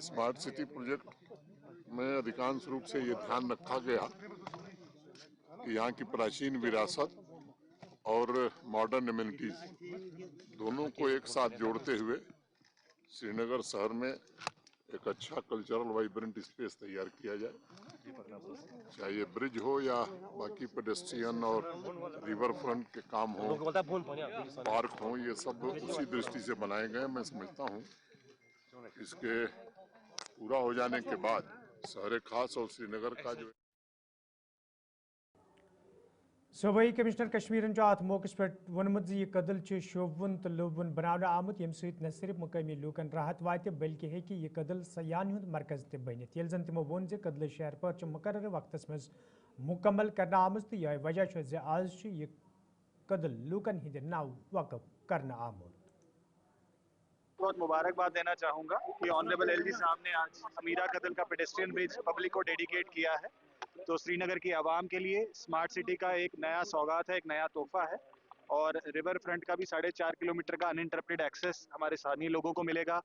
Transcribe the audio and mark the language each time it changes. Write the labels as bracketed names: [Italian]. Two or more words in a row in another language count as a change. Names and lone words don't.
[English] smart city project [Hindi] में अधिकांश रूप से ये ध्यान रखा गया कि यहाँ की प्राचीन विरासत और [English] modern amenities [Hindi] दोनों को एक साथ जोड़ते हुए श्रीनगर शहर में एक अच्छा [English] cultural vibrant space [Hindi] तैयार किया जाए, चाहे ये ब्रिज हो या बाकी पेडेस्ट्रियन और [English] river front [Hindi] के काम हो, पार्क हो, ये सब उसी दृष्टि से बनाए गए। मैं समझता हूँ इसके पूरा हो जाने के बाद शहर खास और श्रीनगर का जो [Kashmiri] सूबाई कमिश्नर कश्मीर अत मौके पे वोनमुत यह कदल शोबन तो लोबन बनाने आमुत यम सहित न सिर्फ मुकामी लूकन राहत वात बल्कि हेकि यह कदल सयान हुंद मरकज ते बनित येल जन तिमो वोन जे कदल शहर पर मुकर्रर वक्तस मज मुकम्मल करना आमुत तो यह वजह जे आज यह कदल लूकन हिंद नाव वक़फ करना आमुत। [Hindi] बहुत मुबारकबाद देना चाहूँगा कि ऑनरेबल एलजी साहब ने आज अमीरा कदल का [English] pedestrian bridge public [Hindi] को डेडिकेट किया है। तो श्रीनगर की आवाम के लिए [English] smart city [Hindi] का एक नया सौगात है, एक नया तोहफा है। और [English] river front [Hindi] का भी 4.5 किलोमीटर का [English] uninterrupted access [Hindi] हमारे स्थानीय लोगों को मिलेगा।